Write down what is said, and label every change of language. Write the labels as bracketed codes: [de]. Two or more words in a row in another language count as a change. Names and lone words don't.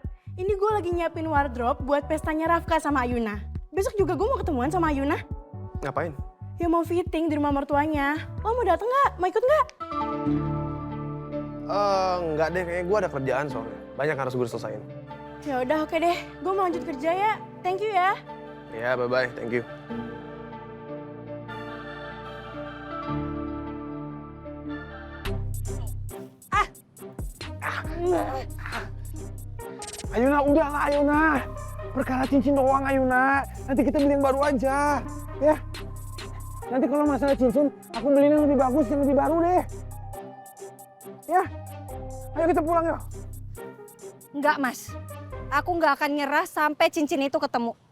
[id] Ini gue lagi nyiapin wardrobe buat pestanya Rafka sama Ayuna. Besok juga gue mau ketemuan sama Ayuna. Ngapain? Ya mau fitting di rumah mertuanya. Lo mau dateng nggak? Mau ikut nggak? Enggak deh, kayaknya gue ada kerjaan soalnya. Banyak harus gue selesain. Ya udah oke deh, gue mau lanjut kerja ya. [en] Thank you ya. [id] Ya, [en] bye-bye. Thank you. [id] Ayuna, udahlah Ayuna. Perkara cincin doang Ayuna. Nanti kita beli yang baru aja. Ya. Nanti kalau masalah cincin, aku beliin yang lebih bagus, yang lebih baru deh. Ya. Ayo kita pulang yuk. Enggak, Mas. Aku nggak akan nyerah sampai cincin itu ketemu.